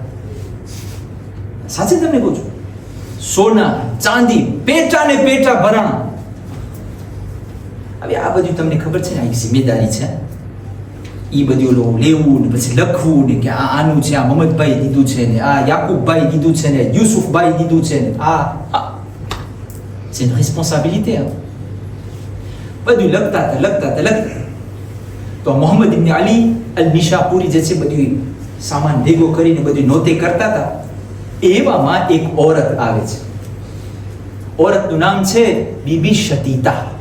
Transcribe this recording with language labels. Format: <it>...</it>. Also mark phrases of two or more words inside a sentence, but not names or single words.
<gu>સાચે તમને કહું છું, સોના ચાંદી પેટા ને પેટા ભરાણા. હવે આ બધું તમને ખબર છે ને, આ જિમ્મેદારી છે. એ બધું લેવું ને પછી લખવું ને કે આ આનું છે, આ મહમદભાઈ દીધું છે ને, આ યાકુબભાઈ દીધું છે ને, યુસુફભાઈ દીધું છે ને, આ</gu> <fr>c'est une responsabilité.</fr> <gu>બધું લખતા હતા. તો મોહમ્મદ ઇબ્ન અલી અલ નિશાપુરી જે છે બધું સામાન ભેગો કરીને બધું નોતે કરતા હતા. એવામાં એક औरत આવે છે. औरतનું નામ છે બીબી શતીતા.</gu>